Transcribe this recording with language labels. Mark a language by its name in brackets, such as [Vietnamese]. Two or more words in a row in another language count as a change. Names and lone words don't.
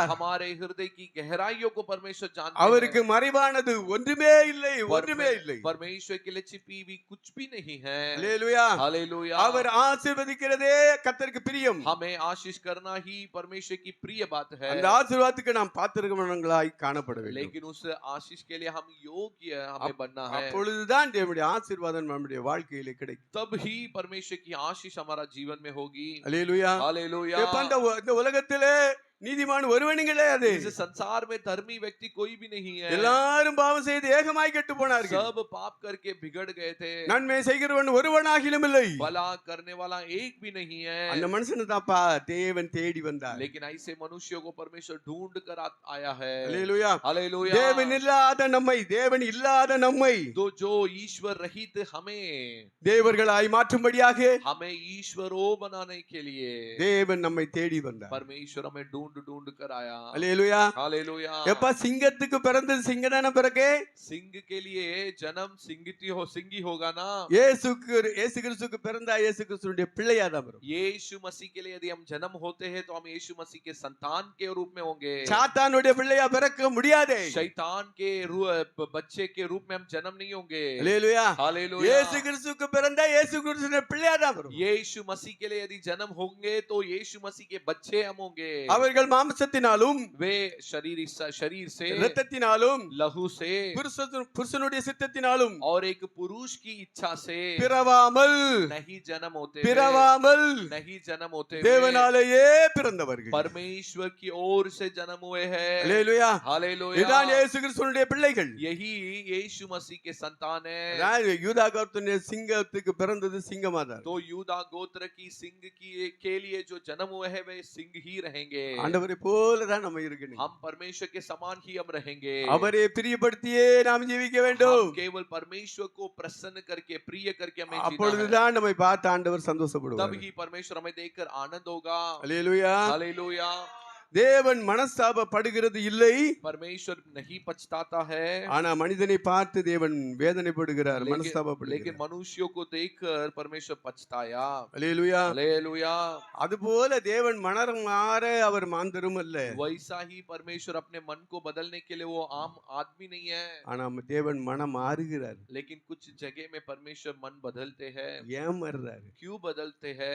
[Hindi] हमारे हृदय की गहराइयों को परमेश्वर जानते [Tamil] அவருக்கு [Hindi] हैं। [Tamil] மறைவானது ஒன்றுமே இல்லை, ஒன்றுமே இல்லை। [Hindi] परमेश्वर के लिए छिपी हुई कुछ भी नहीं है। हालेलुया। हालेलुया। [Tamil] அவர் ஆசீர்வதிக்கிறதே கர்த்தருக்கு பிரியம்। [Hindi] हमें आशीष करना ही परमेश्वर की प्रिय बात है। [Tamil] அந்த ஆசீர்வாதத்துக்கு நாம் பாத்திரமானவர்களாய் காணப்பட வேண்டும்। [Hindi] लेकिन उस आशीष के लिए हम योग्य हमें बनना है। [Tamil] அப்பொழுதுதான் தேவனுடைய ஆசீர்வாதம் நம்முடைய வாழ்க்கையிலே கிடைக்கும்। [Hindi] तब ही परमेश्वर की आशीष हमारा जीवन में होगी। हालेलुया। हालेलुया। [Tamil] இந்த உலகத்திலே நீதிமான் ஒருவனும் கிடையாது. [Hindi] इस संसार में धर्मी व्यक्ति कोई भी नहीं है। [Tamil] எல்லாரும் பாவம் செய்து ஏகமாய் கெட்டு போனார்கள். [Hindi] सब पाप करके बिगड़ गए थे। [Tamil] நன்மை செய்கிறவன் ஒருவனாகிலும் இல்லை. [Hindi] भला करने वाला एक भी नहीं है। [Tamil] அந்த மனுஷனை தாப்பா தேவன் தேடி வந்தார். [Hindi] लेकिन ऐसे मनुष्यों को परमेश्वर ढूंढ कर आया है। [Tamil] அல்லேலூயா. [Hindi] हालेलुया। [Tamil] தேவன் இல்லாத நம்மை [Hindi] तो जो ईश्वर रहित हमें [Tamil] தேவர்களாய் மாற்றும்படியாக [Hindi] हमें ईश्वरों बनाने के लिए [Tamil] தேவன் நம்மை தேடி வந்தார். [Hindi] परमेश्वर हमें ढूंढ कर आया। [Tamil] அல்லேலூயா. [Hindi] हालेलुया। [Tamil] எப்ப சிங்கத்துக்கு பிறந்தது சிங்கதான பிறகு? [Hindi] सिंह के लिए जन्म सिंगी होगा ना। [Tamil] இயேசு கிறிஸ்துவுக்கு பிறந்தா இயேசு கிறிஸ்துவுடைய பிள்ளையா தான் வரும். [Hindi] यीशु मसीह के लिए यदि हम जन्म होते हैं तो हम यीशु मसीह के संतान के रूप में होंगे। [Tamil] சாத்தானுடைய பிள்ளையா பிறக்க முடியாதே. [Hindi] शैतान के बच्चे के रूप में हम जन्म नहीं होंगे। [Tamil] அல்லேலூயா. [Hindi] हालेलुया। [Tamil] இயேசு கிறிஸ்துவுக்கு பிறந்தா இயேசு கிறிஸ்துவுடைய பிள்ளையா தான் வரும். [Hindi] यीशु मसीह के लिए यदि जन्म होंगे तो यीशु मसीह के बच्चे हम होंगे। [Tamil] அவர்கள் மாம்சத்தினாலும் [Hindi] वे शरीर से [Tamil] இரத்தத்தினாலும் [Hindi] लहू से [Tamil] புருஷனுடைய சித்தத்தினாலும் [Hindi] और एक पुरुष की इच्छा से [Tamil] பிறவாமல் [Hindi] नहीं जन्म होते नहीं जन्म होते [Tamil] தேவனாலேயே பிறந்தவர்கள் [Hindi] परमेश्वर की ओर से जन्म हुए हैं। [Tamil] அல்லேலூயா. [Hindi] हालेलुया। [Tamil] இதான் இயேசு கிறிஸ்துவுடைய பிள்ளைகள். [Hindi] यही यीशु मसीह के संतान है। [Tamil] யூதா கோத்திர சிங்கத்துக்கு பிறந்தது சிங்கமாதான். [Hindi] तो यूदा गोत्र की सिंह के लिए जो जन्म हुए हैं वे सिंह ही रहेंगे। [Tamil] ஆண்டவரை போல தான் நம்ம இருக்கணும். [Hindi] हम परमेश्वर के समान ही हम रहेंगे। [Tamil] அவரை பிரியப்படுத்தியே நாம் ஜீவிக்க வேண்டும். [Hindi] हम केवल परमेश्वर को प्रसन्न करके प्रिय करके हमें जीना है। [Tamil] அப்பொழுதுதான் நம்மை பார்த்து ஆண்டவர் சந்தோஷப்படுவார். [Hindi] तब ही परमेश्वर हमें देखकर आनंद होगा। [Tamil] அல்லேலூயா. [Hindi] हालेलुया। [Tamil] தேவன் மனஸ்தாபப்படுகிறது இல்லை. [Hindi] परमेश्वर नहीं पछताता है। [Tamil] ஆனா மனிதனை பார்த்து தேவன் வேதனைப்படுகிறார், [Hindi] लेकिन [Tamil] மனஸ்தாபப்படுகிறார். [Hindi] मनुष्यों को देखकर परमेश्वर पछताया। [Tamil] அல்லேலூயா. [Hindi] हालेलुया। [Tamil] அதுபோல தேவன் மனம் மாற அவர் மாந்தரும் அல்ல. [Hindi] वैसा ही परमेश्वर अपने मन को बदलने के लिए वो आम आदमी नहीं है। [Tamil] ஆனா தேவன் மனம் மாறுகிறார். [Hindi] लेकिन कुछ जगह में परमेश्वर मन बदलते हैं। [Tamil] ஏன் மாறுறாரு? [Hindi] क्यों बदलते हैं?